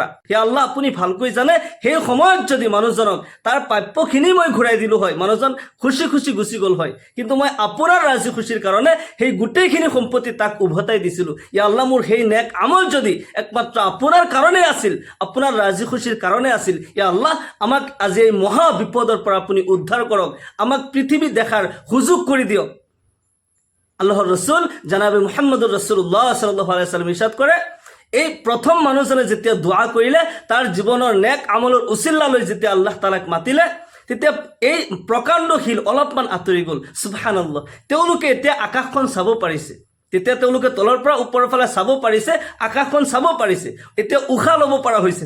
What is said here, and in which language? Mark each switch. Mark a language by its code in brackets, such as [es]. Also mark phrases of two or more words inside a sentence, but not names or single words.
[as] হে আল্লাহ, আপুনি ভালকৈ জানে সেই সময়ত যদি মানুহজনক তাৰ প্ৰাপ্যখিনি মই ঘূৰাই দিলোঁ হয়, মানুহজন খুচি খুচি গুচি গ'ল হয়, কিন্তু মই আপোনাৰ ৰাজি খুচিৰ কাৰণে সেই গোটেইখিনি সম্পত্তি তাক উভতাই দিছিলোঁ। [ar] يا الله, [as] মোৰ সেই নেক আমল যদি একমাত্ৰ আপোনাৰ কাৰণে আছিল, আপোনাৰ ৰাজি খুচিৰ কাৰণে আছিল, [ar] يا الله, [as] আমাক আজি এই মহা বিপদৰ পৰা আপুনি উদ্ধাৰ কৰক, আমাক পৃথিৱী দেখাৰ সুযোগ কৰি দিয়ক। আল্লাহৰ ৰসুল জনাবে [ar] محمد رسول الله صلى الله عليه وسلم [as] ইৰশাদ কৰে, এই প্ৰথম মানুহজনে যেতিয়া দোৱা কৰিলে, তাৰ জীৱনৰ নেক আমলৰ উচিল্লা লৈ যেতিয়া আল্লাহ তাআলাক মাতিলে, তেতিয়া এই প্ৰকাণ্ড শিল অলপমান আঁতৰি গ'ল। সুবহানাল্লাহ, তেওঁলোকে এতিয়া আকাশখন চাব পাৰিছে, তেতিয়া তেওঁলোকে তলৰ পৰা ওপৰৰ ফালে চাব পাৰিছে, আকাশখন চাব পাৰিছে, এতিয়া উশাহ ল'ব পৰা হৈছে।